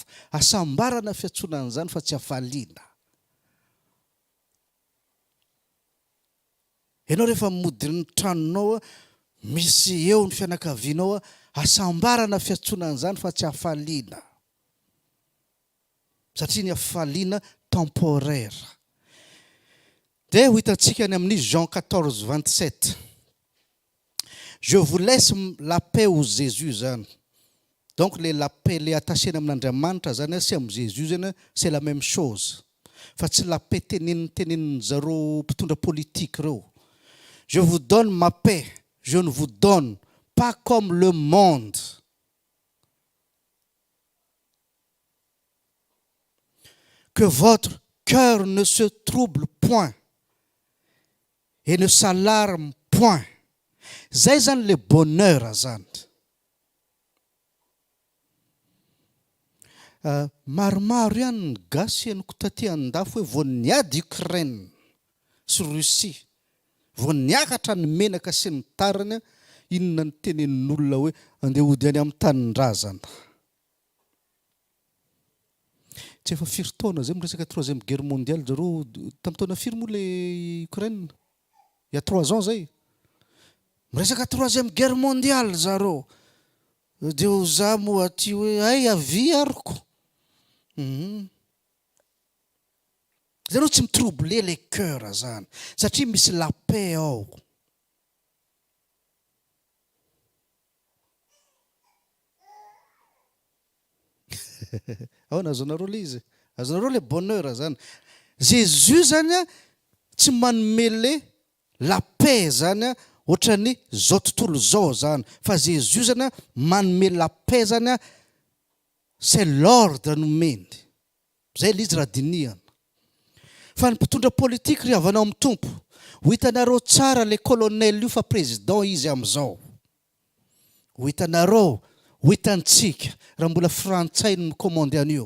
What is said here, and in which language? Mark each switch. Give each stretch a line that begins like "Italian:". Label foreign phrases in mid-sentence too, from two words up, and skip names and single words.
Malagasy: Asambarana fiantsonan'izany fa tsy hafaliana. Ianao rehefa mody ny tranonao misy eo ny fianakavianao asambarana fiantsonan'izany fa tsy hafaliana. Satria ny hafaliana temporaire. Dia ho hitantsika any amin'ny Jean 14:27.
French: Je vous laisse la paix au Jésus zany. Donc la paix le
Malagasy: attachena amin'Andriamanitra zany sy amin'ny Jésus zany
French: c'est la même chose.
Malagasy: Fa tsy
French: la paix
Malagasy: tenenin zareo mpitondra politique reo.
French: Je vous donne ma paix, je ne vous donne pas comme le monde. Que votre cœur ne se trouble point et ne s'alarme point.
Malagasy: Zay zany
French: le bonheur
Malagasy: zany. Maromaro ihany ny gasy henoko taty an-dafo hoe vao niady Ukraine sy Russie vao niakatra ny menaka sy ny tariny inona ny tenenin'olona hoe andeha hody any amin'ny tanin-drazana. Tsy efa firy taona zay miresaka
French: troisième guerre mondiale
Malagasy: zareo tamin'ny taona firy moa le Ukraine?
French: Il y a 3 ans zay.
Malagasy: Miresaka
French: troisième guerre mondiale
Malagasy: zareo. Dia za moa aty hoe ay avy ariko. Zareo tsy mitroubler
French: les cœurs
Malagasy: zany satria misy
French: la paix
Malagasy: ao. Ao nazonareo le izy. Azonareo
French: le bonheur
Malagasy: zany. Jésus zany tsy manome
French: le la paix
Malagasy: zany ohatrany zao tontolo zao zany. Fa Jésus zany manome
French: la paix
Malagasy: zany
French: c'est l'ordre
Malagasy: no meny. Zay le izy raha dinihana. Fa ny mpitondra politika ry havanao amin'ny tompo. Ho hitanareo tsara le colonel io fa président izy am'izao. Ho hitanareo, ho hitantsika raha mbola frantsay no mikomande an'io.